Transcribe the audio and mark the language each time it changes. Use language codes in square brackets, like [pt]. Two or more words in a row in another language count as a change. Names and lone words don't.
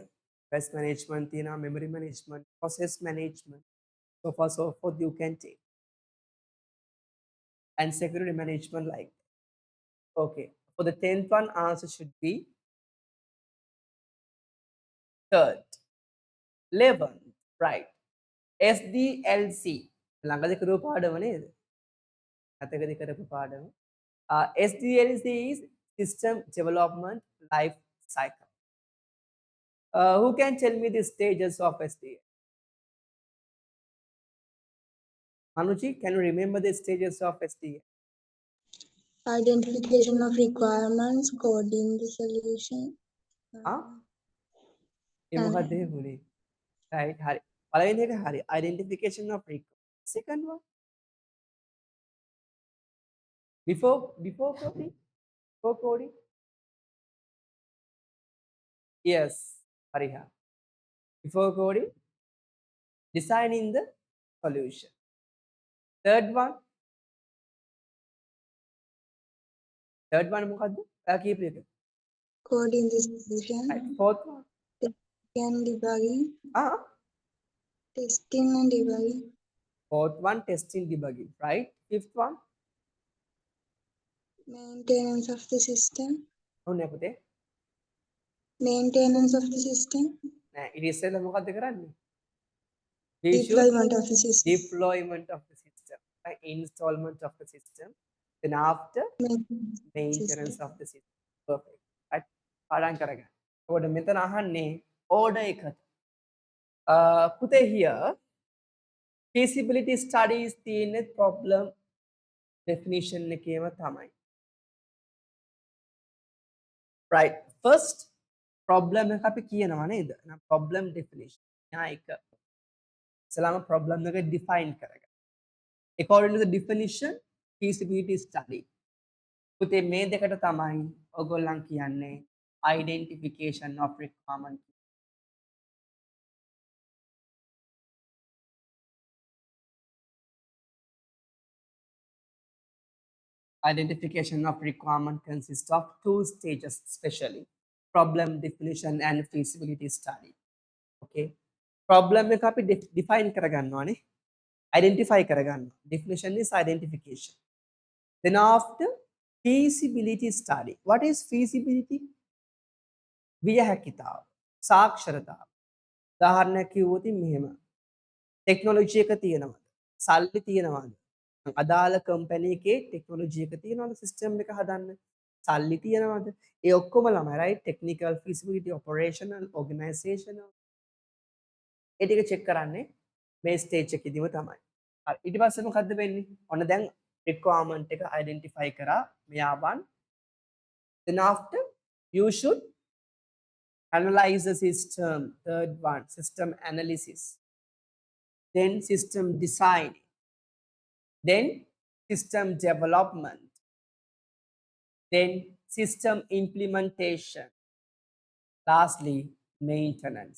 [en] Device management, you know, memory management, process management, so far so forth you can take. And security management like that. Okay. For the 10th one, answer should be third. 11th, right? SDLC. [si] ළඟදී කරපු පාඩම නේද? අතකදී කරපු පාඩම. [en] SDLC is System Development Life Cycle. Who can tell me the stages of SDLC? Manuji, can you remember the stages of SDLC? Identification of requirements, coding the solution. [si] Ah? ඒ මොකක්ද ඒ පුනේ? Right, හරි. පළවෙනි එක හරි. [en] Identification of requirements. Second one. Before coding? Before coding? Yes, Hariha. Before coding, designing the solution. Third one. Third one [si] මොකද්ද? ඔයා කියපු එක. [en] Coding the solution. Right. Fourth one. And debugging. Ah. Testing and debugging. Fourth one, testing, debugging. Right. Fifth one. Maintenance of the system. [si] ඔන්න පුතේ. [en] Maintenance of the system. [si] නෑ, ඊට ඉස්සෙල්ලා මොකද්ද කරන්නේ? [en] We should Deployment of the system. deployment of the system. Right. Installment of the system. Then after maintenance of the system. Perfect. Right. [si] පාඩම් කරගන්න. ඔබට මෙතන අහන්නේ order එකට. පුතේ [en] here feasibility studies [si] තියෙන [en] problem definition [si] එකේම තමයි. Right. [en] First problem [si] එක අපි කියනවා නේද? එහෙනම් [en] problem definition. [si] යා එක. ඉස්සලාම problem එක define කරගන්න. [en] According to the definition, feasibility study. [si] පුතේ මේ දෙකට තමයි ඔයගොල්ලන් කියන්නේ [en] identification of requirement. Identification of requirement consists of two stages, especially problem definition and feasibility study. [si] Okay. Problem එක අපි define කරගන්නවානේ. Identify කරගන්නවා. [en] Definition is identification. Then after feasibility study. What is feasibility? [si] විය හැකිතාව. සාක්ෂරතාව. උදාහරණයක් කිව්වොත් මෙහෙම. ටෙක්නොලොජි එක තියෙනවද? සල්ලි තියෙනවද? අදාළ කම්පැනි එකේ ටෙක්නොලොජි එක තියෙනවද සිස්ටම් එක හදන්න? සල්ලි තියෙනවද? ඒ ඔක්කොම ළමයි [en] right technical feasibility operational organizational [si] ඒ ටික check කරන්නේ මේ stage එකේදීම තමයි. හරි ඊට පස්සේ මොකද්ද වෙන්නේ? ඔන්න දැන් requirement එක identify කරා මෙයාවන්. [en] Then after you should analyze the system. Third one, system analysis. then system design, then system development, then system implementation, lastly maintenance.